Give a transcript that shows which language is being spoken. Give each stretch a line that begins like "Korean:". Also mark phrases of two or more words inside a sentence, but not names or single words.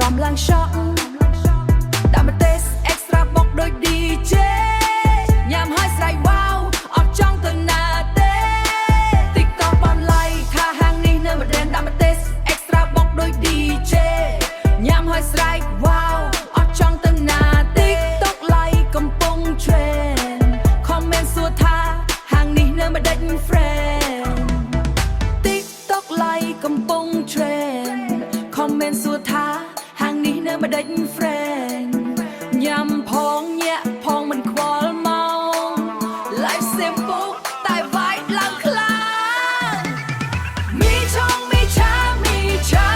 Khmer: ឡើង shock ដាក់ម្ទេស extra បុកដូច DJ ញ៉ាំហើយស្រែក wow អត់ចង់ទៅណាទេ TikTok បាន like ថាហាងនេះនៅម្ដេនដាក់ម្ទេស extra បុកដូច DJ ញ៉ាំ ហើយស្រែក wow អត់ចង់ទៅណា TikTok like កំពុង trend comment សួរថាហាងនេះនៅម្ដេច friend TikTok like កំពុ ង trend comment សួរថាហាងនេះនៅម្ដេច friend ញ៉ាំផងញាក់ផងមិនខ្វល់ មក
English: life simple
Khmer: តែ vibe ឡើងខ្លាំងមីឆងមីឆាមីឆា